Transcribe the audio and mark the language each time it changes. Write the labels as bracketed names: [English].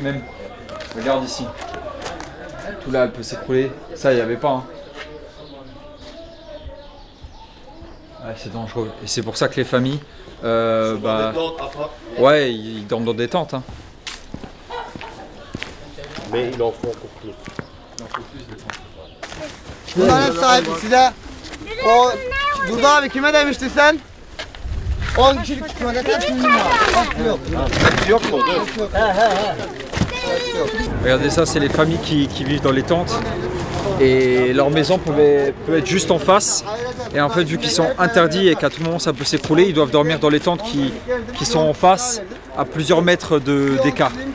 [French] Même, regarde ici. Tout là, elle peut s'écrouler. Ça, il n'y avait pas. Hein. Ouais, c'est dangereux. Et c'est pour ça que les familles, ouais, ils dorment dans des tentes. Hein. Mais il en faut encore plus. [Turkish] Bunların sahibi size o Durdu abi kime demiştin sen? 10 kişilik tuvalete şimdi var. Yok. Yok mu? Yok. [French] Regardez ça, c'est les familles qui vivent dans les tentes. Et leur maison peut être juste en face. Et en fait, vu qu'ils sont interdits et qu'à tout moment ça peut s'écrouler, ils doivent dormir dans les tentes qui sont en face, à plusieurs mètres d'écart.